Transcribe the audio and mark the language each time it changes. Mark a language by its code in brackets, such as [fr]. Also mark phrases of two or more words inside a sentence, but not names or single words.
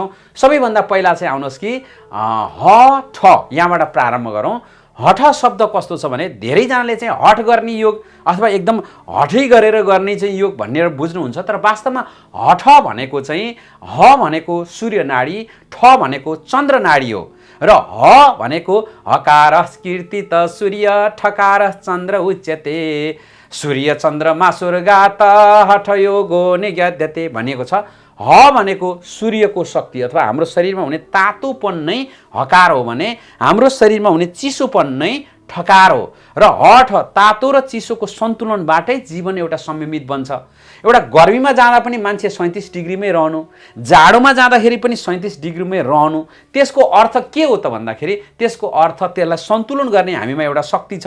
[ne] सबैभन्दा पहिला चाहिँ आउनुहोस् कि हठ यहाँबाट प्रारम्भ गरौँ। हठ शब्द कस्तो छ भने धेरैजनाले चाहिँ हठ गर्ने योग अथवा एकदम हठै गरेर गर्ने चाहिँ योग भनेर बुझ्नुहुन्छ, तर वास्तवमा हठ भनेको चाहिँ ह भनेको सूर्य नाडी, ठ भनेको चन्द्र नाडी हो र ह भनेको [sa] हकार कीर्तित सूर्य ठकार चन्द्र उच्यते सूर्य चन्द्रमा स्वर्गात हठयोगो निगद्यते [ne] भनिएको छ। ह भनेको सूर्यको शक्ति अथवा हाम्रो शरीरमा हुने तातोपन नै हकार हो भने हाम्रो शरीरमा हुने चिसोपन नै ठकार हो र हठ तातो र चिसोको सन्तुलनबाटै जीवन एउटा संयमित बन्छ। एउटा गर्मीमा जाँदा पनि मान्छे 37 डिग्रीमै रहनु, जाडोमा जाँदाखेरि पनि 37 डिग्रीमै रहनु, त्यसको अर्थ के हो त भन्दाखेरि त्यसको अर्थ त्यसलाई सन्तुलन गर्ने हामीमा एउटा शक्ति छ।